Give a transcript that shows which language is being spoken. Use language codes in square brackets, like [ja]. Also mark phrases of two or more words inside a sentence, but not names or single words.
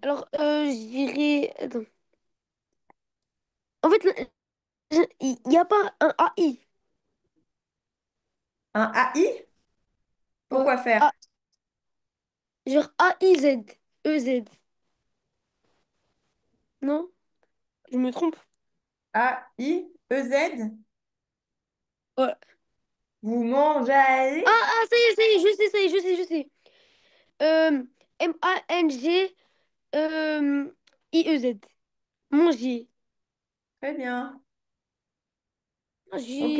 [fr] Alors, je dirais. Attends. En fait, il n'y a pas un AI. un AI, Ouais. pourquoi faire? Ah, genre AIZ. EZ. Non? Je me trompe? A-I-E-Z? Ouais. Vous mangez. Ça y est, je sais. MangIEZ. Manger. Très bien. Ah, Ok.